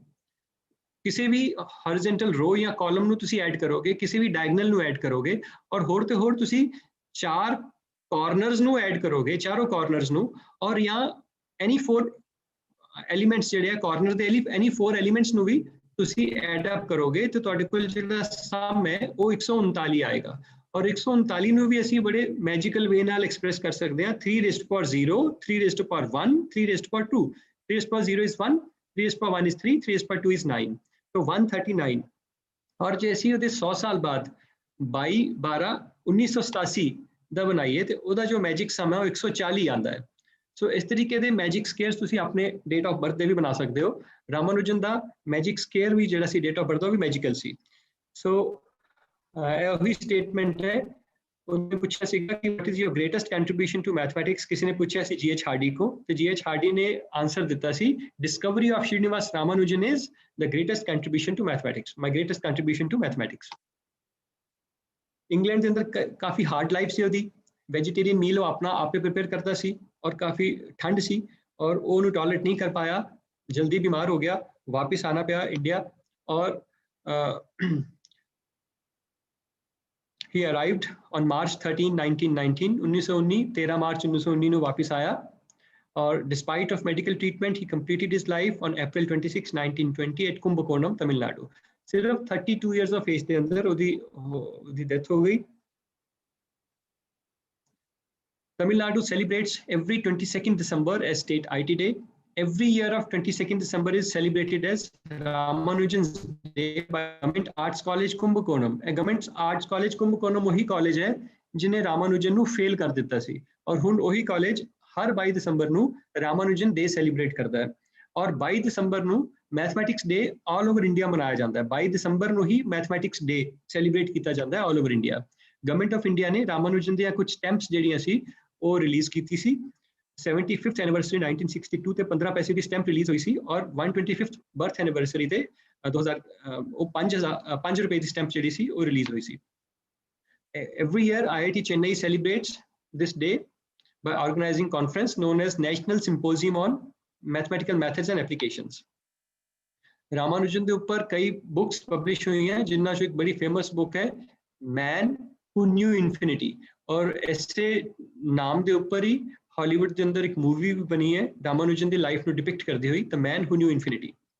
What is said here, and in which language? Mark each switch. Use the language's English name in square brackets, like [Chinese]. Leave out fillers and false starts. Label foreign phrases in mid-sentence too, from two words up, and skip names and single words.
[Punjabi] ਕਿਸੀ ਭੀ [English] horizontal row [Punjabi] ਯਾ ਕਾਲਮ ਨੂੰ ਤੁਸੀਂ ਐਡ ਕਰੋਗੇ, ਕਿਸੀ ਭੀ ਡਾਇਗਨਲ ਨੂੰ ਐਡ ਕਰੋਗੇ ਔਰ ਹੋਰ ਤੇ ਹੋਰ ਤੁਸੀਂ 4 ਕਾਰਨਰਸ ਨੂੰ ਐਡ ਕਰੋਗੇ, ਚਾਰੋਂ ਕਾਰਨਰਸ ਨੂੰ, ਔਰ ਯਾ [English] any 4 elements [Punjabi] ਜਿਹੜੇ ਕਾਰਨਰ ਦੇ [English] any 4 elements [Punjabi] ਨੂੰ ਭੀ ਤੁਸੀਂ [English] add up [Punjabi] ਕਰੋਗੇ ਤੋ ਤੁਹਾਡੇ ਕੋਲ ਜਿਹੜਾ ਸਮ ਹੈ ਵੋ 139 ਆਏਗਾ। और 139 ਨੂੰ ਵੀ ਅਸੀਂ ਬੜੇ [English] magical way [Punjabi] ਨਾਲ ਐਕਸਪ੍ਰੈਸ ਕਰ ਸਕਦੇ ਹਾਂ [English] 3 raised to power 0, 3 raised to power 1, 3 raised to power 2. 3 raised to power 0 is 1, 3 raised to power 1 is 3, 3 raised to power 2 is 9. So 139. [Punjabi] ਔਰ ਜੇ ਅਸੀਂ ਉਹਦੇ 100 ਸਾਲ ਬਾਅਦ 22/12/1987 ਦਾ ਬਣਾਈਏ ਤੇ ਉਹਦਾ ਜੋ [English] magic sum [Punjabi] ਹੈ ਉਹ 140 ਆਉਂਦਾ ਹੈ। ਸੋ ਇਸ ਤਰੀਕੇ ਦੇ [English] magic squares [Punjabi] ਤੁਸੀਂ ਆਪਣੇ [English] date of birth [Punjabi] ਦੇ ਵੀ ਬਣਾ ਸਕਦੇ ਹੋ। ਰਾਮਾਨੁਜਨ ਦਾ [English] magic square [Punjabi] ਵੀ ਜਿਹੜਾ ਸੀ [English] date of birth [Punjabi] ਦਾ ਉਹ ਵੀ ਮੈਜੀਕਲ ਸੀ। ਸੋ ਇਹ ਉਹੀ ਸਟੇਟਮੈਂਟ ਹੈ। ਉਹਨੇ ਪੁੱਛਿਆ ਸੀਗਾ ਕਿ [English] what is your greatest contribution to mathematics, [Punjabi] ਕਿਸੇ ਨੇ ਪੁੱਛਿਆ ਸੀ GH ਹਾਰਡੀ ਕੋ, ਤੇ GH ਹਾਰਡੀ ਨੇ ਆਨਸਰ ਦਿੱਤਾ ਸੀ [English] discovery of Srinivas Ramanujan is the greatest contribution to mathematics, my greatest contribution to mathematics. [Punjabi] ਇੰਗਲੈਂਡ ਦੇ ਅੰਦਰ ਕਾਫੀ [English] hard life [Punjabi] ਸੀ ਉਹਦੀ, [English] vegetarian meal [Punjabi] ਉਹ ਆਪਣਾ ਆਪੇ ਪ੍ਰਿਪੇਅਰ ਕਰਦਾ ਸੀ ਔਰ ਕਾਫੀ ਠੰਡ ਸੀ ਔਰ ਉਹ ਉਹਨੂੰ ਟੋਲਰੇਟ ਨਹੀਂ ਕਰ ਪਾਇਆ, ਜਲਦੀ ਬਿਮਾਰ ਹੋ ਗਿਆ, ਵਾਪਿਸ ਆਣਾ ਪਿਆ ਇੰਡੀਆ ਔਰ [English] he arrived on March 13, 1919, 1919, [Punjabi] 13 मार्च 1919 ਨੂੰ ਵਾਪਿਸ ਆਇਆ ਔਰ [English] despite of medical treatment he completed his life on April 26, 1920 at Kumbakonam, Tamil Nadu. [Punjabi] ਸਿਰਫ [English] 32 years of age [Punjabi] ਦੇ ਅੰਦਰ ਉਹਦੀ ਡੈਥ ਹੋ ਗਈ। [English] Tamil Nadu celebrates every 22nd December as State IT Day. Every year of 22nd December is celebrated as Ramanujan's Day by Government Arts College Kumbakonam. [Punjabi] Government Arts College Kumbakonam ਉਹੀ ਕਾਲਜ ਹੈ ਜਿਹਨੇ ਰਾਮਾਨੁਜਨ ਨੂੰ ਫੇਲ ਕਰ ਦਿੱਤਾ ਸੀ ਔਰ ਹੁਣ ਉਹੀ ਕਾਲਜ ਹਰ 22 ਦਸੰਬਰ ਨੂੰ ਰਾਮਾਨੁਜਨ ਡੇ ਸੈਲੀਬ੍ਰੇਟ ਕਰਦਾ ਹੈ ਔਰ 22 ਦਸੰਬਰ ਨੂੰ ਮੈਥਮੈਟਿਕਸ ਡੇ [English] all over India [Punjabi] ਮਨਾਇਆ ਜਾਂਦਾ ਹੈ। 22 ਦਸੰਬਰ ਨੂੰ ਹੀ ਮੈਥਮੈਟਿਕਸ ਡੇ ਸੈਲੀਬ੍ਰੇਟ ਕੀਤਾ ਜਾਂਦਾ ਹੈ [English] all over India. [Punjabi] ਗਵਰਨਮੈਂਟ ਆਫ ਇੰਡੀਆ ਨੇ ਰਾਮਾਨੁਜਨ ਦੀਆਂ ਕੁਝ ਸਟੈਂਪਸ ਜਿਹੜੀਆਂ ਸੀ ਉਹ ਰਿਲੀਜ਼ ਕੀਤੀ ਸੀ। 75th ਐਨੀਵਰਸਰੀ 1962 ਤੇ 15 ਪੈਸੇ ਦੀ ਸਟੈਂਪ ਰਿਲੀਜ਼ ਹੋਈ ਸੀ ਔਰ 125th [English] birth anniversary [Punjabi] ਤੇ 2000 ਉਹ 5 ਰੁਪਏ ਦੀ ਸਟੈਂਪ ਜਿਹੜੀ ਸੀ ਉਹ ਰਿਲੀਜ਼ ਹੋਈ ਸੀ। [English] Every year IIT Chennai celebrates this day by organizing conference known as National Symposium on Mathematical Methods and Applications. [Punjabi] ਰਾਮਾਨੁਜਨ ਦੇ ਉੱਪਰ ਕਈ ਬੁੱਕਸ ਪਬਲਿਸ਼ ਹੋਈਆਂ ਜਿਨ੍ਹਾਂ ਚੋਂ ਇੱਕ ਬੜੀ [English] famous book [Punjabi] ਹੈ Man Who Knew Infinity ਔਰ ਇਸੇ ਨਾਮ ਦੇ ਉੱਪਰ ਹੀ ਹਾਲੀਵੁੱਡ ਦੇ ਅੰਦਰ ਇੱਕ ਮੂਵੀ ਵੀ ਬਣੀ ਹੈ ਰਾਮਾਨੁਜਨ ਦੀ ਲਾਈਫ ਨੂੰ ਡਿਪਿਕਟ ਕਰਦੀ ਹੋਈ The Man Who Knew Infinity.